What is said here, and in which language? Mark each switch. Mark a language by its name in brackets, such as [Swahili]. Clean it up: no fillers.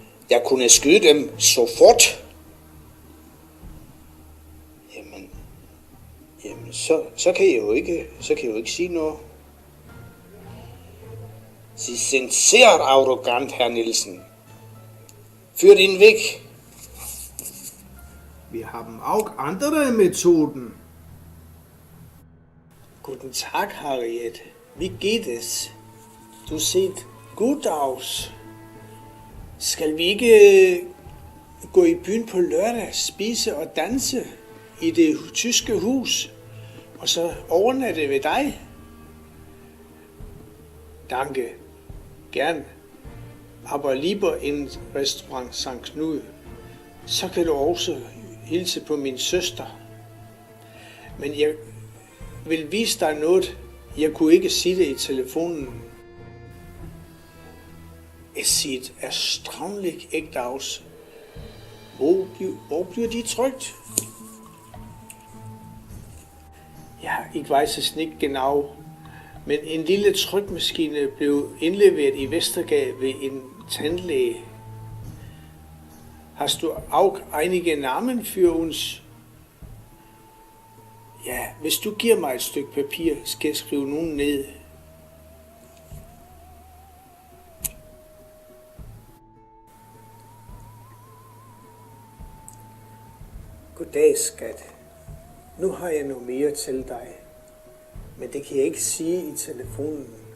[Danish] Jeg kunne skyde dem sofort. Jamen, så kan jeg jo ikke sige noget. [German] Sie sind sehr arrogant, Herr Nielsen. Führ den weg. Wir haben auch andere Methoden. Guten Tag, Harriet. Wie geht es? Du siehst gut aus. [Danish] Skal vi ikke gå i byen på lørdag, spise og danse i det tyske hus, og så overnatte ved dig? [German] Danke. Gern. Aber lieber in Restaurant St. Knud. [Danish] så kan du også hilse på min søster. Men jeg vil vise dig noget. Jeg kunne ikke sige det i telefonen. Es er strømlig [German] echt aus. [Danish] Hvor bliver de trykt? [German] Ja, ich weiß es nicht genau. [Danish] Men en lille trykmaskine blev indleveret i Vestergade ved en tandlæge. [German] Hast du auch einige Namen für uns? [Danish] Ja, hvis du giver mig et stykke papir, skal jeg skrive nogen ned. Goddag, skat. Nu har jeg noget mere til dig, men det kan jeg ikke sige i telefonen.